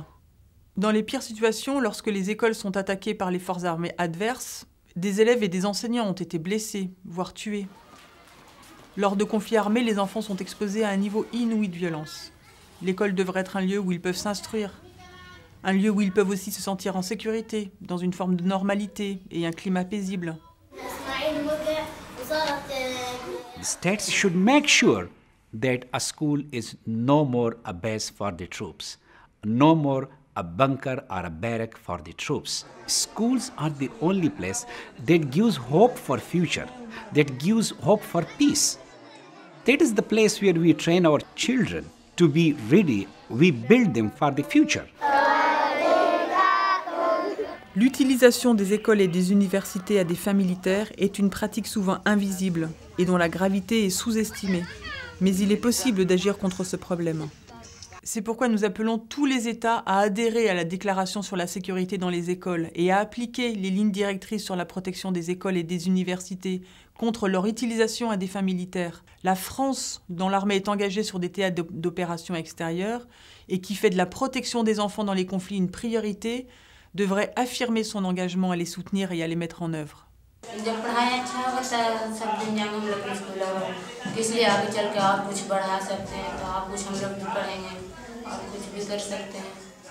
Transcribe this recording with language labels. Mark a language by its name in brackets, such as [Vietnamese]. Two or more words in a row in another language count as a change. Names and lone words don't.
[French] Dans les pires situations, lorsque les écoles sont attaquées par les forces armées adverses, des élèves et des enseignants ont été blessés, voire tués. Lors de conflits armés, les enfants sont exposés à un niveau inouï de violence. L'école devrait être un lieu où ils peuvent s'instruire, un lieu où ils peuvent aussi se sentir en sécurité, dans une forme de normalité et un climat paisible. [English] The states should make sure that a school is no more a base for the troops, no more a bunker or a barrack for the troops. Schools are the only place that gives hope for future, that gives hope for peace. That is the place where we train our children to be ready. We build them for the future. [French] L'utilisation des écoles et des universités à des fins militaires est une pratique souvent invisible et dont la gravité est sous-estimée. Mais il est possible d'agir contre ce problème. C'est pourquoi nous appelons tous les États à adhérer à la Déclaration sur la sécurité dans les écoles et à appliquer les lignes directrices sur la protection des écoles et des universités contre leur utilisation à des fins militaires. La France, dont l'armée est engagée sur des théâtres d'opérations extérieures et qui fait de la protection des enfants dans les conflits une priorité, devrait affirmer son engagement à les soutenir et à les mettre en œuvre. [Hindi] जब पढ़ाई अच्छा होगा सब दुनिया में हम लोग को स्कूल होगा इसलिए आगे चल के और कुछ बढ़ा सकते हैं तो आप कुछ हम लोग भी पढ़ेंगे और कुछ भी कर सकते हैं